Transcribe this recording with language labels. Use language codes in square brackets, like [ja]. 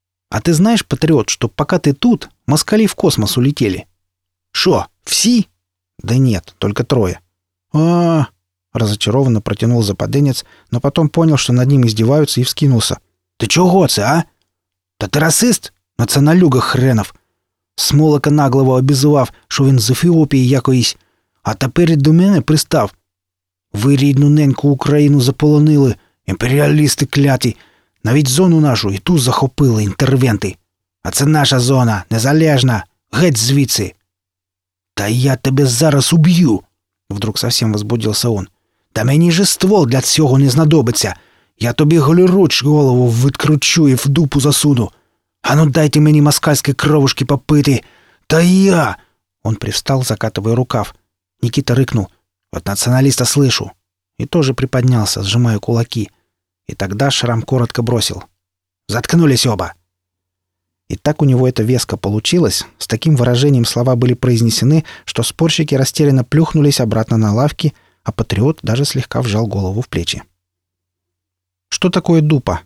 [ru] А ты знаешь, патриот, что пока ты тут, москали в космос улетели?» «Шо, все?» «Да нет, только 3. «А-а-а!» — разочарованно протянул западенец, но потом понял, что над ним издеваются, и вскинулся. «Ты чего це, а? Та ты расист? Националюга хренов! [uk] Смолока наглого обізував, що він з Ефіопії якоїсь, а тепер до мене пристав. Ви рідну неньку Україну заполонили, імперіалісти кляті, навіть зону нашу і ту захопили інтервенти. А це наша зона, незалежна, геть звідси. Та я тебе зараз уб'ю!» [ru] Вдруг совсем возбудился он. [uk] «Та мені же ствол для цього не знадобиться. Я тобі голіруч голову відкручу і в дупу засуну. А ну дайте мені москальські кровушки попити. Та я...» [ru] Он привстал, закатывая рукав. Никита рыкнул. «От националіста слышу». И тоже приподнялся, сжимая кулаки. И тогда Шрам коротко бросил. «Заткнулись оба». И так у него это веско получилось, с таким выражением слова были произнесены, что спорщики растерянно плюхнулись обратно на лавки, а патриот даже слегка вжал голову в плечи. «Что такое дупа?»